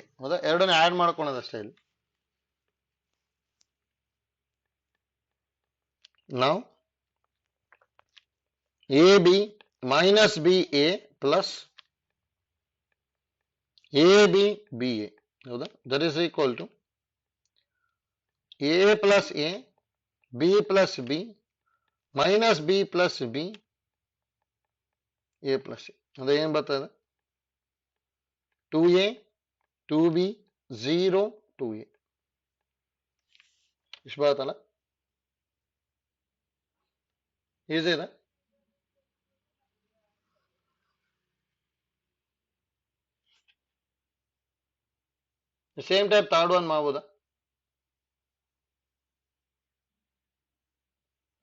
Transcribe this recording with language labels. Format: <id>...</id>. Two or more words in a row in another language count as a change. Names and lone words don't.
<kn>ಹೌದಾ, ಎರಡನ್ನ ಆಡ್ ಮಾಡ್ಕೊಳೋದಷ್ಟೇ ಇಲ್ಲಿ. ನಾವು</kn> <en>a b minus b a plus a b b a. ಹೌದಾ, that is equal to a plus a b plus b minus b plus b a plus a.</en> <kn>ಅಂದ್ರೆ ಏನ್ ಬರ್ತದೆ, 2a 2b 0 2a. ಇಷ್ಟು ಬರುತ್ತಲ್ಲ, ಈಸಿ ಇದೆ.</kn> <en>same type third one ಮಾಡ್ಬೋದಾ?</en>